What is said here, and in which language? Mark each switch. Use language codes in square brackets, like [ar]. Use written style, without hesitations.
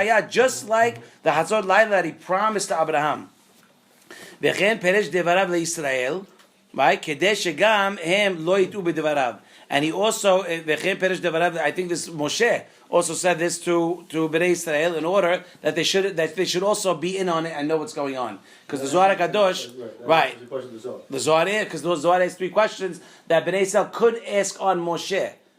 [en] Just like the Hatzot Laila that he promised to Abraham. [he] וכן פרש דבריו לישראל, right? כדי שגם הם לא יטעו בדבריו. [en] And he also, [he] וכן פרש דבריו, [en] I think this Moshe also said this to Bnei Israel in order that they should also be in on it and know what's going on. Because the Zohar HaKadosh, right? The Zohar, because the Zohar has 3 questions that Bnei Israel could ask on Moshe.